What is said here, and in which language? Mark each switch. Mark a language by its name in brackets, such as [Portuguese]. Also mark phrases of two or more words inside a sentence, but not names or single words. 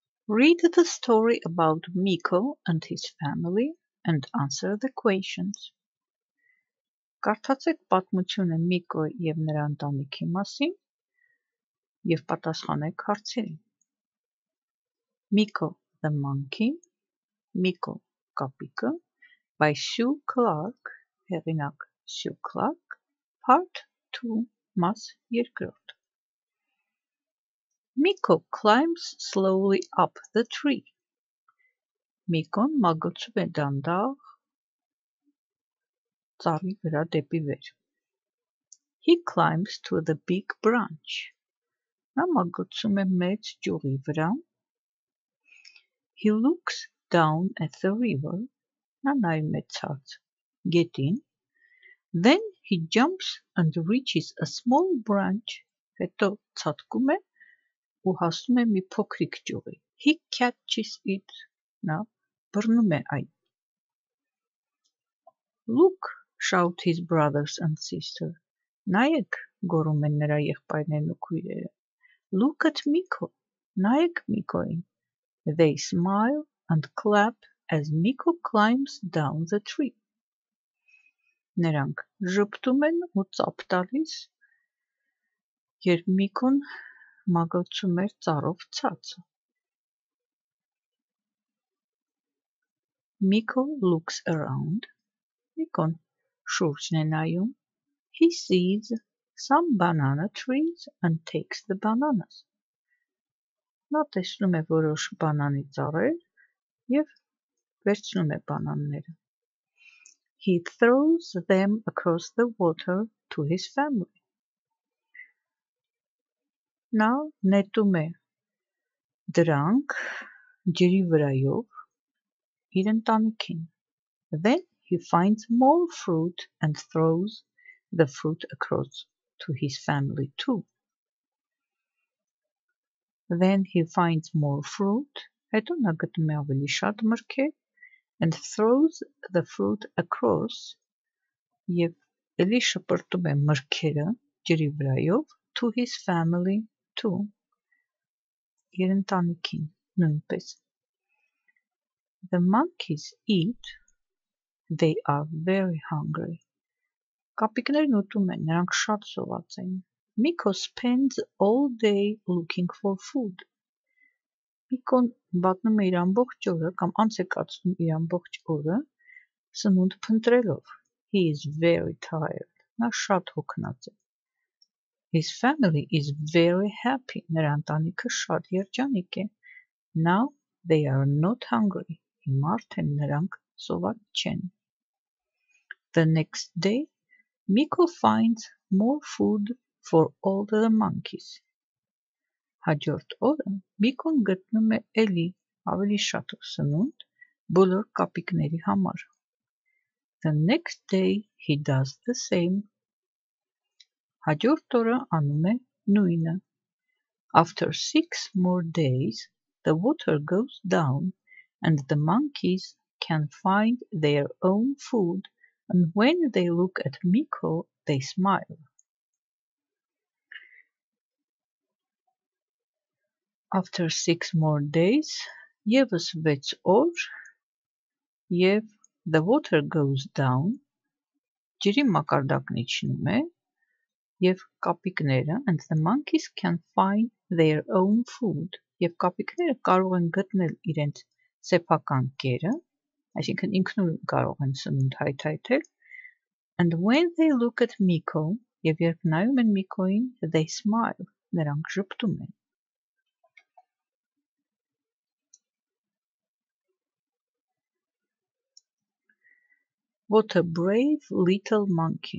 [English] Read the story about Miko and his family and answer the questions. [Armenian] Կարդացեք պատմությունը Միկո և նրա ընտանիքի մասին և պատասխանեք հարցերին։ Miko the Monkey, Miko կապիկը, by Sue Clark, հեղինակ Sue Clark, Part 2, մաս 2։ [English] Miko climbs slowly up the tree. [Armenian] Միկոն մագլցում է դանդաղ ծառի վրա դեպի վեր։ [English] He climbs to the big branch. [Armenian] Նա մագլցում է մեծ ճյուղի վրա։ [English] He looks down at the river. [Armenian] Նա նայում է ցած գետին։ [English] Then he jumps and reaches a small branch. [Armenian] Հետո ցատկում է ու հասնում է մի փոքրիկ ճյուղի։ [English] He catches it. [Armenian] Նա բռնում է այն։ [English] Look, shout his brothers and sisters. [Armenian] Նայեք, գոռում են նրա եղբայրներն ու քույրերը։ [English] Look at Miko. [Armenian] Նայեք Միկոյին։ [English] They smile and clap as Miko climbs down the tree. [Armenian] Նրանք ժպտում են ու ծափ տալիս, երբ Միկոն մագլցում էր ծառով ցածը։ [English] Miko looks around. [Armenian] Միկոն շուրջն է նայում։ [English] He sees some banana trees and takes the bananas. [Armenian] Նա տեսնում է որոշ բանանի ծառեր և վերցնում է բանանները։ [English] He throws them across the water to his family. [Armenian] Նա նետում է դրանք ջրի վրայով իր ընտանիքին։ [English] Then he finds more fruit and throws the fruit across to his family too. Then he finds more fruit. [Armenian] Հետո նա գտնում է ավելի շատ մրգեր [English] and throws the fruit across [Armenian] և էլի շպրտում է մրգերը ջրի վրայով [English] to his family too. [Armenian] Իր ընտանիքին նույնպես։ [English] The monkeys eat. They are very hungry. [Armenian] Կապիկներն ուտում են, նրանք շատ սոված են։ [English] Miko spends all day looking for food. [Armenian] Միկոն վատնում է իր ամբողջ օրը կամ անց է կացնում իր ամբողջ օրը սնունդ փնտրելով։ [English] He is very tired. [Armenian] Նա շատ հոգնած է։ [English] His family is very happy. [Armenian] Նրա ընտանիքը շատ երջանիկ է։ [English] Now they are not hungry. [Armenian] Հիմա արդեն նրանք սոված չեն։ [English] The next day, Miko finds more food for all the monkeys. [Armenian] Հաջորդ օրը Միկոն գտնում է էլի ավելի շատ սնունդ բոլոր կապիկների համար։ [English] The next day he does the same. [Armenian] Հաջորդ օրը անում է նույնը։ [English] After 6 more days, the water goes down and the monkeys can find their own food, and when they look at Miko, they smile. After 6 more days, [Armenian] ևս 6 օր, և [English] the water goes down, [Armenian] ջրի մակարդակն իջնում է, և կապիկները [English] and the monkeys can find their own food, [Armenian] և կապիկները կարող են գտնել իրենց սեփական կերը, այսինքն ինքնուրույն կարող են սնունդ հայթայթել, [English] and when they look at Miko, [Armenian] և երբ նայում են Միկոյին, [English] they smile, [Armenian] նրանք ժպտում են։ [English] What a brave little monkey.